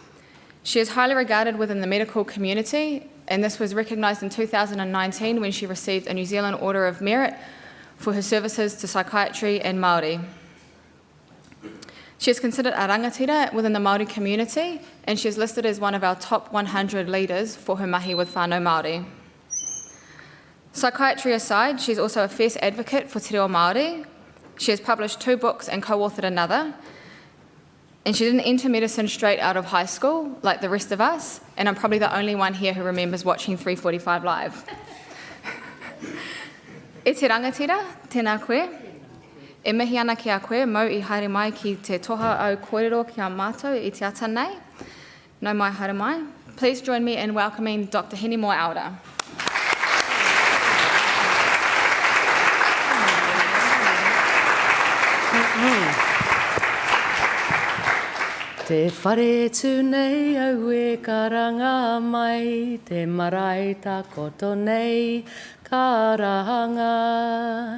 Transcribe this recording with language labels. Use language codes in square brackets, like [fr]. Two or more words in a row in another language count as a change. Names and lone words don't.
[en] She is highly regarded within the medical community and this was recognised in 2019 when she received a New Zealand Order of Merit for her services to psychiatry and Māori. She is considered a rangatira within the Māori community, and she is listed as one of our top 100 leaders for her mahi with [mi] whānau Māori. [en] Psychiatry aside, she is also a fierce advocate for [mi] te reo Māori. [en] She has published 2 books and co-authored another, and she didn't enter medicine straight out of high school like the rest of us, and I'm probably the only one here who remembers watching 345 Live. [mi] E te rangatira, tēnā koe. E mihi ana ki a koe, mau I haere mai ki te toha au kōrero ki a mātou I te ata nei. Nau mai haere mai. [en] Please join me in welcoming Dr. Henny Moore-Elder. [mi] Te whare tū nei au e karanga mai, te marae tā koto nei karanga.